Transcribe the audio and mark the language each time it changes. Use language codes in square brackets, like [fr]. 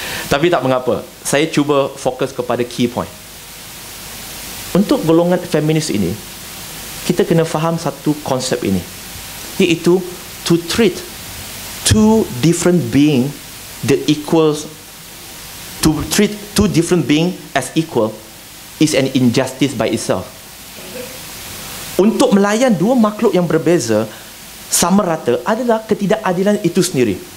[ms] Tapi tak mengapa, saya cuba fokus kepada key point. Untuk golongan feminis ini, kita kena faham satu konsep ini, iaitu [en] to treat two different being the equals, to treat two different being as equal is an injustice by itself. [ms] Untuk melayan dua makhluk yang berbeza sama rata adalah ketidakadilan itu sendiri.